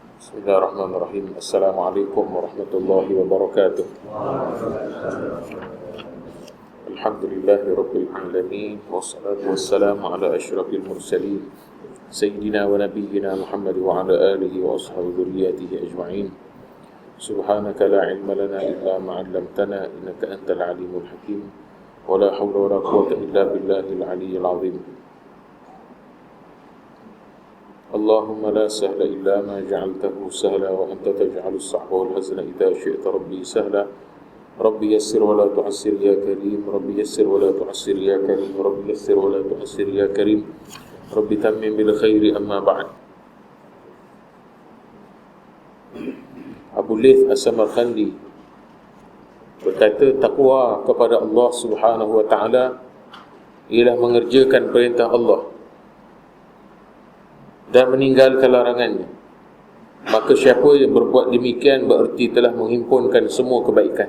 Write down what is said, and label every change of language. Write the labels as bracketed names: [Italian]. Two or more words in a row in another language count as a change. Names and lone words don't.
[Arabic] بسم الله الرحمن الرحيم. السلام عليكم ورحمة الله وبركاته. الحمد لله رب العالمين، والصلاة والسلام على أشرف المرسلين سيدنا ونبينا محمد وعلى آله وأصحاب ذريته أجمعين. سبحانك لا علم لنا إلا ما علمتنا إنك أنت العليم الحكيم. ولا حول ولا قوة إلا بالله العلي العظيم. اللهم لا سهل إلا ما جعلته سهلا وأنت تجعل الصعب والحزن إذا شئت ربي سهلا. رب يسر ولا تعسر يا كريم. رب يسر ولا تعسر يا كريم. رب يسر ولا تعسر يا كريم. رب تمم بالخير أما بعد. [Malay] Abu Layth As-Samarqandi berkata, takwa kepada Allah [Arabic] سبحانه وتعالى [Malay] ialah mengerjakan perintah Allah dan meninggalkan larangannya. Maka siapa yang berbuat demikian bererti telah menghimpunkan semua kebaikan.